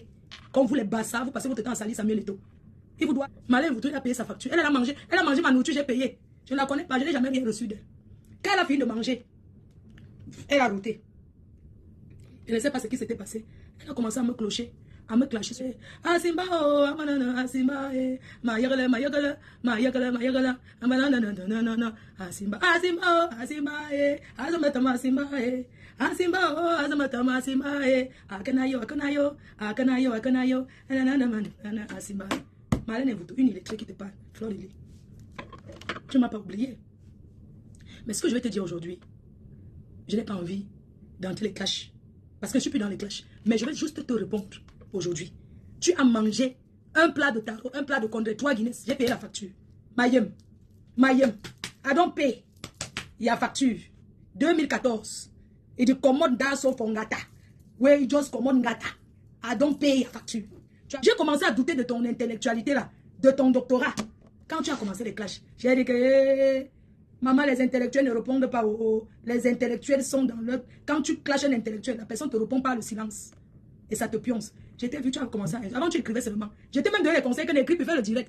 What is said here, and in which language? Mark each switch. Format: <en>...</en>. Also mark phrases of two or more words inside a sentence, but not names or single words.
<fr>Comme vous les bassards, vous passez votre temps à salir Samuel Eto'o. Il vous doit. Malin, vous devez payer sa facture. Elle a mangé ma nourriture, j'ai payé. Je ne la connais pas, je n'ai jamais rien reçu d'elle. Quand elle a fini de manger, elle a routé. Je ne sais pas ce qui s'était passé. Elle a commencé à me clocher, à me clasher. Ah Simba, oh, ah Simba, ma yagala, ah Simba, oh, ah Simba, azamatama Simba, ah Simba, oh, azamatama Simba, akanayo, ah Simba. Malène vous une électrique qui te parle, Fleur Lily. Tu ne m'as pas oublié. Mais ce que je vais te dire aujourd'hui, je n'ai pas envie d'entrer les clashs. Parce que je ne suis plus dans les clashs. Mais je vais juste te répondre aujourd'hui. Tu as mangé un plat de taro, un plat de condé, 3 Guinness. J'ai payé la facture. Mayem.</fr> <en>I don't pay.</en> <fr>Il y a facture. 2014. Et du commode d'Asso Fongata. Oui, just commode Ngata.</fr> <en>I don't pay</en> <fr>la facture. J'ai commencé à douter de ton intellectualité là, de ton doctorat. Quand tu as commencé les clashs, j'ai dit que maman, les intellectuels ne répondent pas les intellectuels sont dans leur... Quand tu clashes un intellectuel, la personne te répond par le silence. Et ça te pionce. J'étais vu, tu as commencé à... Avant, tu écrivais seulement. J'étais même donné les conseils que l'écrit peut faire le direct.</fr>